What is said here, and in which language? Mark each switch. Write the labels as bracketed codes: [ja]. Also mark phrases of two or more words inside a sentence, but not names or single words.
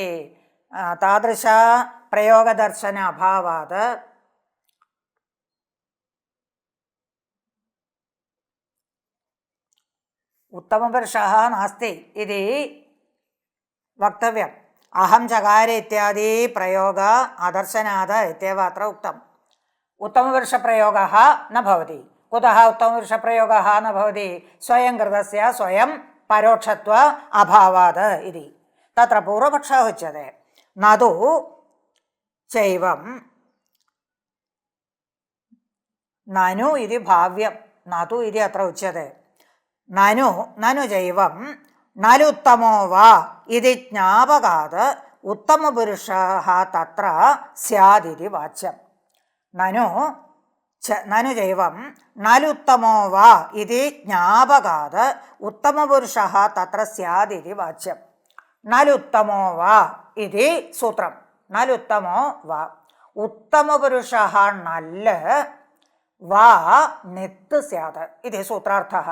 [sa] താദൃശ പ്രയോഗദർശന അഭാവാത് ഉത്തമപുരുഷः നാസ്തി ഇതി വക്തവ്യം. അഹം ചകാര ഇത്യാദി പ്രയോഗ അദർശനാത് ഇത്യവ അത്ര ഉക്തം. उत्तमपुरुषप्रयोगः न भवति. कुतः उत्तमपुरुषप्रयोगः न भवति? स्वयं कृतस्य स्वयं परोक्षत्व अभावात् इति. तत्र पूर्वपक्षः उच्यते नतु चैवं ननु इति भाव्यं. नतु इति अत्र उच्यते. ननु ननु चैवं नलुत्तमो वा इति ज्ञापकात् उत्तमपुरुषः तत्र स्यादिति वाच्यम्. നനു നനു ചൈവം നലുത്തമോ വാ ഇതി ജ്ഞാപകാത് ഉത്തമപുരുഷഃ തത്ര സ്യാദിതി വാച്യം. നലുത്തമോ വാ ഇതി സൂത്രം. നലുത്തമോ വാ ഉത്തമപുരുഷഃ നല്ല് വാ നിത്ത് സ്യാത് ഇതി സൂത്രാർത്ഥഃ.